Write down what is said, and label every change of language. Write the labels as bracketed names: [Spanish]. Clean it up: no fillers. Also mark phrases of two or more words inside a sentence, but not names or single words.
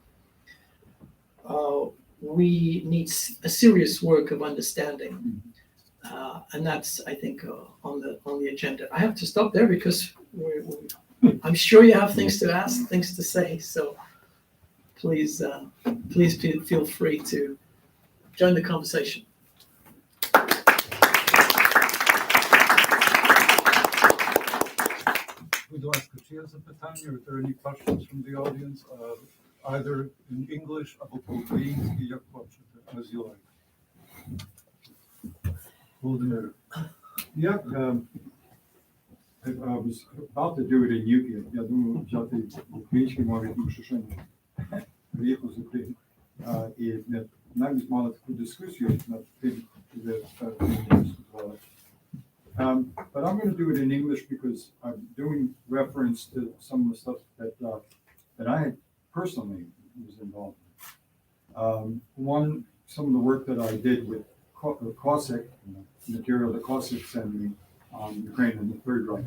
[English] We need a serious work of understanding, and that's, I think, on the agenda. I have to stop there because I'm sure you have things to ask, things to say. So please feel free to join the conversation. [Ukrainian] Будь ласка, чи є запитання, [English] are there any questions from the audience, either in English [Ukrainian] або по-українськи, як хочете, [English] as you like. Володимир. Yeah, I was about to do it in Yuki. [Ukrainian] Я думав взяти українські мові, тому що ще не приїхав з України. І навіть мали таку дискусію над тим, де diskutували. [English] But I'm going to do it in English because I'm doing reference to some of the stuff that I personally was involved in. Some of the work that I did with Cossack, material that Cossack sent me on Ukraine and the Third Reich.